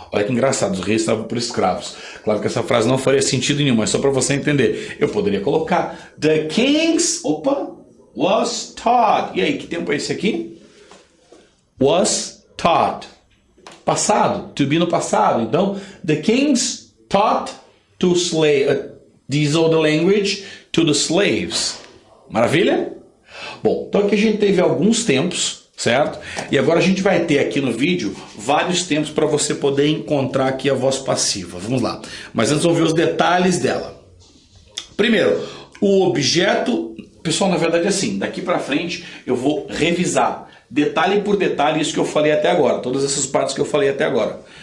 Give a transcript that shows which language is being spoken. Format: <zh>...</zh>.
<pt>Olha que engraçado, os reis estavam por escravos. Claro que essa frase não faria sentido nenhum, mas só para você entender. Eu poderia colocar</pt> <en>the kings, was taught. E aí, que tempo é esse aqui? Was taught.</en> <pt>Passado, to be no passado. Então,</pt> <en>the kings taught to this old language to the slaves.</en> <pt>Maravilha? Bom, então aqui a gente teve alguns tempos, certo? E agora a gente vai ter aqui no vídeo vários tempos para você poder encontrar aqui a voz passiva. Vamos lá. Mas antes vamos ver os detalhes dela. Primeiro, o objeto... Pessoal, na verdade é assim, daqui para frente eu vou revisar detalhe por detalhe isso que eu falei até agora, todas essas partes que eu falei até agora.</pt>